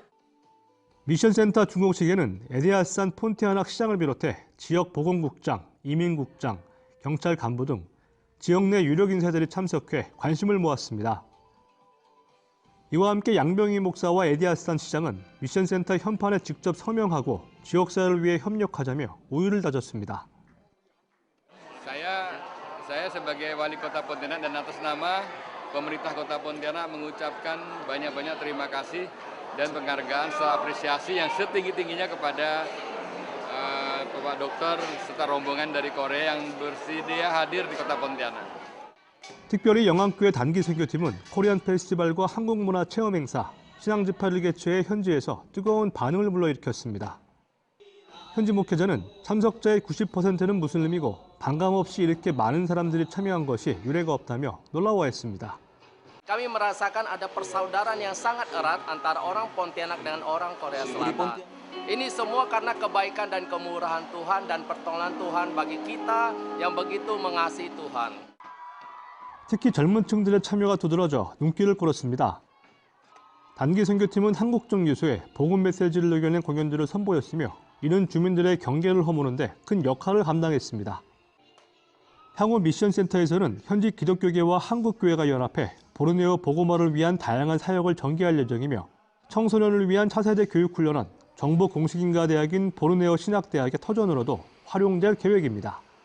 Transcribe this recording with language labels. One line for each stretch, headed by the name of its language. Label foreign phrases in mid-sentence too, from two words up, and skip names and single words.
Korean: 미션센터 준공식에는 에디아산 폰티아낙 시장을 비롯해 지역 보건국장, 이민국장, 경찰 간부 등 지역 내 유력 인사들이 참석해 관심을 모았습니다. 이와 함께 양병희 목사와 에디아산 시장은 미션센터 현판에 직접 서명하고 지역사회를 위해 협력하자며 우유를 다졌습니다.
Indonesian: Saya sebagai wali kota Pontianak dan atas nama pemerintah kota Pontianak mengucapkan banyak-banyak terima kasih dan penghargaan serta apresiasi yang setinggi-tingginya kepada Bapak Dokter serta rombongan dari Korea yang bersedia hadir di kota Pontianak.
Korean: 특별히 영암교회 단기 선교팀은 코리안 페스티벌과 한국문화 체험 행사, 신앙집회를 개최해 현지에서 뜨거운 반응을 불러일으켰습니다. 현지 목회자는 참석자의 90%는 무슬림이고 반감없이 이렇게 많은 사람들이 참여한 것이 유례가 없다며 놀라워했습니다.
Indonesian: Kami merasakan ada persaudaraan yang sangat erat antara orang Pontianak dengan orang Korea Selatan. Ini semua karena kebaikan dan kemurahan Tuhan dan pertolongan Tuhan bagi kita yang begitu mengasihi Tuhan.
Korean: 특히 젊은 층들의 참여가 두드러져 눈길을 끌었습니다. 단기 선교팀은 한국적 요소에 복음 메시지를 녹여낸 공연들을 선보였으며 이는 주민들의 경계를 허무는데 큰 역할을 감당했습니다. 향후 미션센터에서는 현지 기독교계와 한국교회가 연합해 보르네오 복음화를 위한 다양한 사역을 전개할 예정이며 청소년을 위한 차세대 교육훈련은 정부 공식인가대학인 보르네오 신학대학의 터전으로도 활용될 계획입니다.